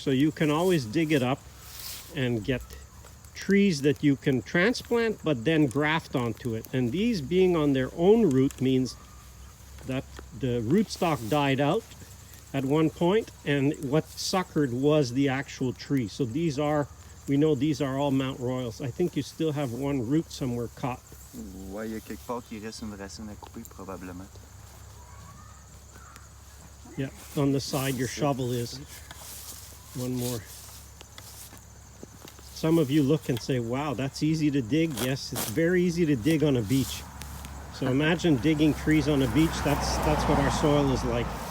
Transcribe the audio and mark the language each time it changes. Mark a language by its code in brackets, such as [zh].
[en] So you can always dig it up and get trees that you can transplant but then graft onto it. And these being on their own root means that the rootstock died out at one point and what suckered was the actual tree. So these are, we know these are all Mount Royals. I think you still have one root somewhere caught. [fr] Ouais, il y a quelque part qui reste une racine à couper, probablement. [en] Yeah, on the side your shovel is. One more. Some of you look and say, wow, that's easy to dig. Yes, it's very easy to dig on a beach. So imagine digging trees on a beach. That's what our soil is like.